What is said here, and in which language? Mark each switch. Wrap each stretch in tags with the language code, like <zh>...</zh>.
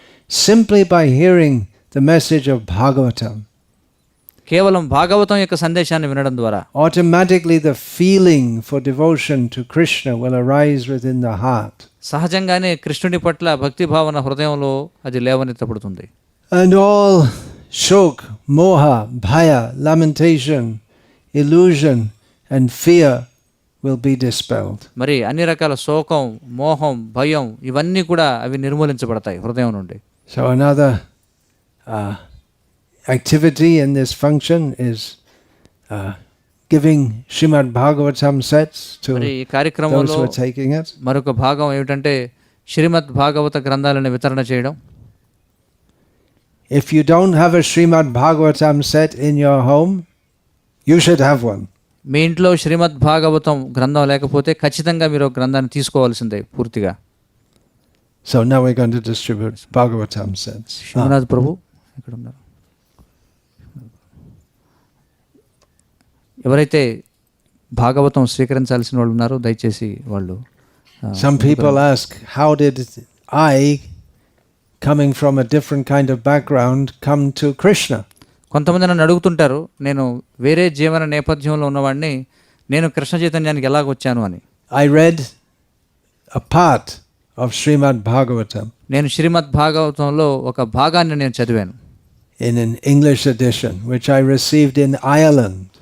<en>Simply by hearing the message of Bhagavatam,</en> <te>కేవలం భాగవతం యొక్క సందేశాన్ని వినడం ద్వారా</te> <en>automatically the feeling for devotion to Krishna will arise within the heart.</en> <te>సహజంగానే కృష్ణుడి పట్ల భక్తి భావన హృదయంలో అది లేవనెత్తబడుతుంది.</te> <en>And all shok, moha, bhaya, lamentation, illusion and fear will be dispelled.</en> <te>మరి అన్ని రకాల శోకం, మోహం, భయం ఇవన్నీ కూడా అవి నిర్మూలించబడతాయి హృదయం నుండి.</te> <en>So another activity in this function is giving Srimad Bhagavatam sets to</en> <te>మరి ఈ</te> <en>those</en> <te>కార్యక్రమంలో</te> <en>who are taking it.</en> <te>మరొక భాగం ఏమిటంటే శ్రీమద్ భాగవత గ్రంథాలను వితరణ చేయడం.</te> <en>If you don't have a Srimad Bhagavatam set in your home, you should have one.</en> <te>మీ ఇంట్లో శ్రీమద్ భాగవతం గ్రంథం లేకపోతే ఖచ్చితంగా మీరు ఒక గ్రంథాన్ని తీసుకోవాల్సిందే పూర్తిగా.</te> <en>So now we're going to distribute Bhagavatam sets.</en> <te>Sivanath ప్రభు ఇక్కడ ఉన్నారు. ఎవరైతే భాగవతం స్వీకరించాల్సిన వాళ్ళు ఉన్నారో దయచేసి వాళ్ళు.</te> <en>Some people ask, how did I, coming from a different kind of background, come to Krishna?</en> <te>కొంతమంది నన్ను అడుగుతుంటారు, నేను వేరే జీవన నేపథ్యంలో ఉన్నవాడిని, నేను కృష్ణ చైతన్యానికి ఎలాగొచ్చాను అని.</te> <en>I read a part of Srimad Bhagavatam</en> <te>నేను శ్రీమద్ భాగవతంలో ఒక భాగాన్ని నేను చదివాను.</te> <en>in an English edition, which I received in Ireland.</en>